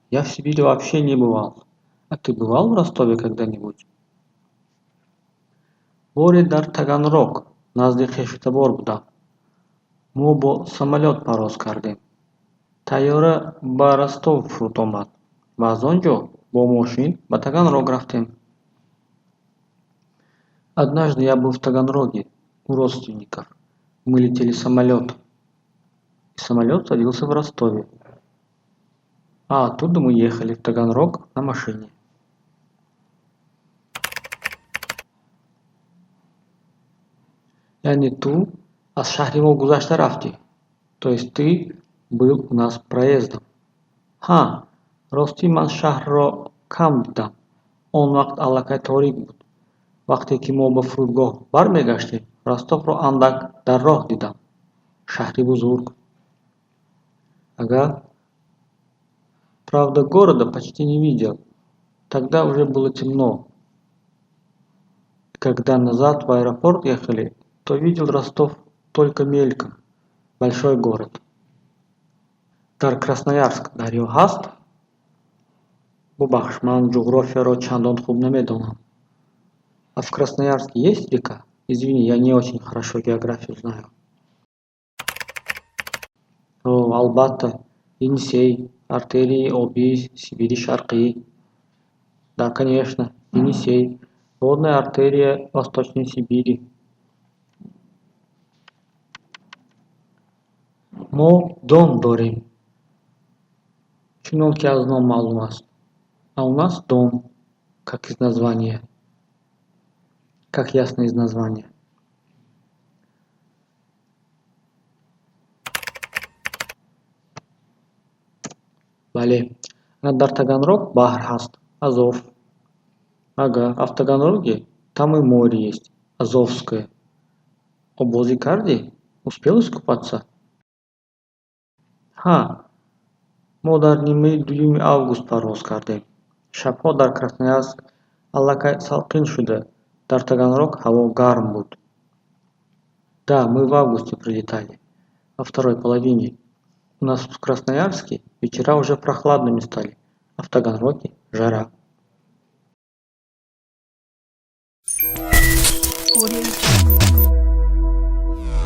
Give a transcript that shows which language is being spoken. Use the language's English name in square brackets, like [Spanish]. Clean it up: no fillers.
[Russian] Я в Сибири вообще не бывал. А ты бывал в Ростове когда-нибудь? [Tajik] Боре дар Таганрог, назди Хешtabor будам. Мо бо самолёт парвоз кардем. Тайёра ба Ростов фуруд омад ва аз он ҷо бо мошин ба Таганрог рафтем. [Russian] Однажды я был в Таганроге у родственников. Мы летели самолётом. И самолёт садился в Ростове. А оттуда мы ехали в Таганрог на машине. [Tajik] Яъне ту аз шаҳри мо гузашта рафтӣ. [Russian] То есть ты был у нас проездом. [Tajik] Ҳа, ростӣ ман шаҳрро кам дидам. Он вақт аллакай торик буд. Вақте ки мо ба фурудгоҳ бармегаштем, Ростовро андак дар роҳ дидам. Шаҳри бузург. Ага. [Russian] Правда, города почти не видел. Тогда уже было темно. Когда назад в аэропорт ехали, то видел Ростов только мельком. Большой город. [Tajik] Дар Красноярск дарё ҳаст? Бубахш, ман ҷуғрофияро чандон хуб намедонам. [Russian] А в Красноярске есть река? Извини, я не очень хорошо географию знаю. [Tajik] О, албатта. Енисей, артерии Оби, Сибири Шарқӣ. [Russian] Да, конечно, Енисей. Водная артерия Восточной Сибири. [Tajik] Мо Дон дорем. Чунон ки аз ном маълум аст. [Russian] А у нас Дон, как из названия. Как ясно из названия. [Tajik] Бале. Дар Таганрог баҳр ҳаст. Азов. [Russian] Ага, а в Таганроге там и море есть. Азовское. [Tajik] Обози карди? [Russian] Успел искупаться? [Tajik] Ҳа, мо дар нимаи дуюми август парвоз кардем. Шабҳо дар Красноярск аллакай салқин шуда, дар Таганрог ҳаво гарм буд. [Russian] Да, мы в августе прилетали, во второй половине. У нас в Красноярске вечера уже прохладными стали, а в Таганроге жара. [English] Audio